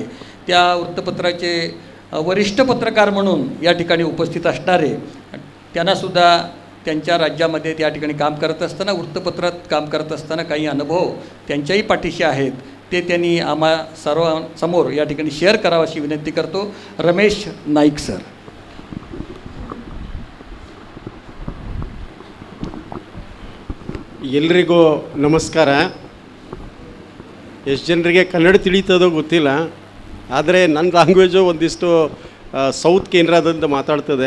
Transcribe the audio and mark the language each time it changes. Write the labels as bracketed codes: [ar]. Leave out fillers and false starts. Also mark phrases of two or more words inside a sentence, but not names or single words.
[mr] त्या वृत्तपत्राचे वरिष्ठ पत्रकार म्हणून या ठिकाणी उपस्थित असणारे, त्यांनासुद्धा त्यांच्या राज्यामध्ये त्या ठिकाणी काम करत असताना, वृत्तपत्रात काम करत असताना काही अनुभव त्यांच्याही पाठीशी आहेत, ते त्यांनी आम्हा सर्वांसमोर या ठिकाणी शेअर करावं अशी विनंती करतो. रमेश नाईक सर. [kn] ಎಲ್ರಿಗೂ ನಮಸ್ಕಾರ. ಎಷ್ಟು ಜನರಿಗೆ ಕನ್ನಡ ತಿಳಿತದೋ ಗೊತ್ತಿಲ್ಲ, ಆದರೆ ನನ್ನ ಲ್ಯಾಂಗ್ವೇಜು ಒಂದಿಷ್ಟು ಸೌತ್ ಕೇಂದ್ರದಿಂದ ಮಾತಾಡ್ತದೆ.